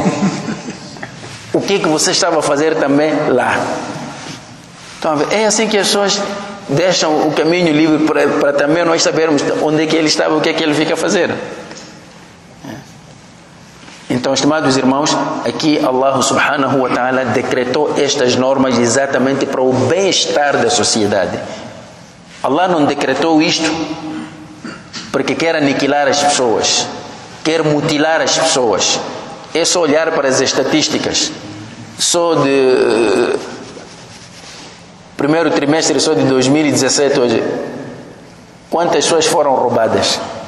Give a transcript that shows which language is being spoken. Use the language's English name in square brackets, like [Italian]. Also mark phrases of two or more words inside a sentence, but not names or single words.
[Portuguese] O que você estava a fazer também lá? Então, é assim que as pessoas deixam o caminho livre para também nós sabermos onde é que ele estava, o que é que ele fica a fazer. Então, estimados irmãos, aqui Allah [Arabic] سبحانه وتعالى [Portuguese] decretou estas normas exatamente para o bem-estar da sociedade. Allah não decretou isto porque quer aniquilar as pessoas, quer mutilar as pessoas. É só olhar para as estatísticas. Só de primeiro trimestre só de 2017 hoje, quantas pessoas foram roubadas?